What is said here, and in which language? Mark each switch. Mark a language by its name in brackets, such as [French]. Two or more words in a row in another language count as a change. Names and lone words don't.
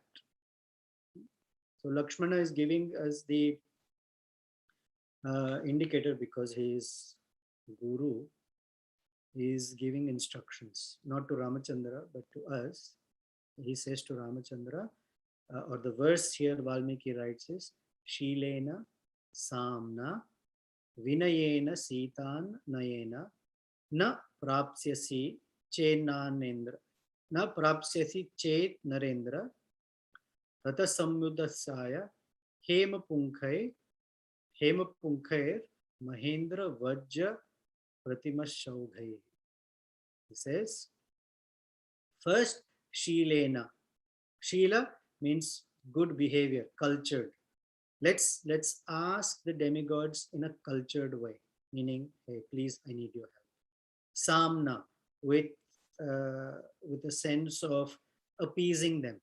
[English] So Lakshmana is giving us the indicator because he is guru. He is giving instructions, not to Ramachandra, but to us. He says to Ramachandra, or the verse here Valmiki writes is, [Sanskrit] "शीलेन साम्ना विनयेन सीतां नयेन न प्राप्स्यसि चेन्नरेन्द्र न प्राप्स्यसि चेत् नरेन्द्र ततः समुद्यतशरैः हेम पुङ्खैः महेन्द्र वज्र प्रतिमा शौघैः." [English] He says, first, Shilena. Shila means good behavior, cultured. Let's ask the demigods in a cultured way, meaning, "Hey, please, I need your help." Samna, with a sense of appeasing them.